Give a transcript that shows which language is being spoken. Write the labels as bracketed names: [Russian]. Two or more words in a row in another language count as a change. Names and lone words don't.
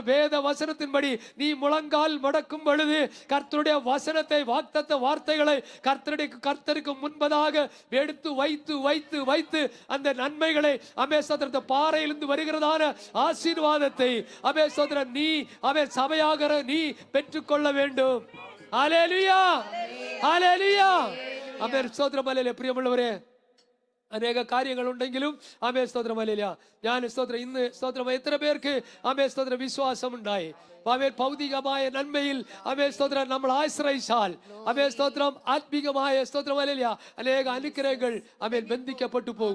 [Tamil] வேத வசனத்தின்படி நீ முழங்கால் மடக்கும் பொழுது கர்த்தருடைய வசனத்தை வாக்தத்த வார்த்தைகளை கர்த்தருக்கு முன்பதாக எடுத்து வைத்து வைத்து வைத்து அந்த நன்மைகளை ஆமென். ஸ்தோத்திரம் பாறையிலிருந்து வருகிறதான ஆசீர்வாதத்தை ஆமென். ஸ்தோத்திரம் நீ ஆமென் சபையாக நீ பெற்றுக்கொள்ள வேண்டும். ஹல்லேலூயா. ஹல்லேலூயா. ஆமென். ஸ்தோத்திரம். ஹல்லேலூயா. [Malayalam] പ്രിയമുള്ളവരെ അനേക കാര്യങ്ങളുണ്ടെങ്കിലും ആമേൻ. സ്തോത്രം. ഹല്ലേലൂയ ഞാൻ സ്തോത്രം ഇന്ന് സ്തോത്രം എത്ര പേർക്ക് ആമേൻ. സ്തോത്രം വിശ്വാസം ഉണ്ടായി ആമേൻ. ഭൗതികമായ നന്മയിൽ ആമേൻ. സ്തോത്രം നമ്മൾ ആശ്രയിച്ചാൽ ആമേൻ. സ്തോത്രം ആത്മീകമായ സ്തോത്രം. ഹല്ലേലൂയ അനേക അനുഗ്രഹങ്ങൾ ആമേൻ ബന്ധിക്കപ്പെട്ടു പോകും.